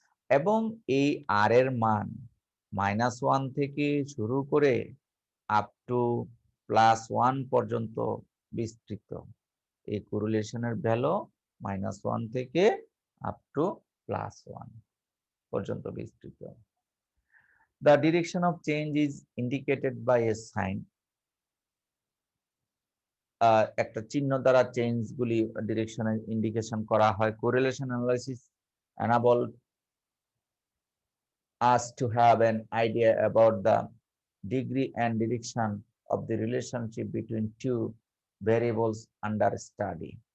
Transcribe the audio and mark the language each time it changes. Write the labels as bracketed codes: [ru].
[bn] এবং এই আর এর মান -1 থেকে শুরু করে আপ টু +1 পর্যন্ত বিস্তৃত। এই কোরিলেশনের ভ্যালু -1 থেকে আপ টু +1 পর্যন্ত বিস্তৃত। [en] The direction of change is indicated by a sign. [bn] একটা চিহ্ন দ্বারা চেঞ্জ গুলি ডিরেকশনের ইন্ডিকেশন করা হয়। [en] Correlation analysis enable us to have an idea about the degree and direction of the relationship between two variables under study.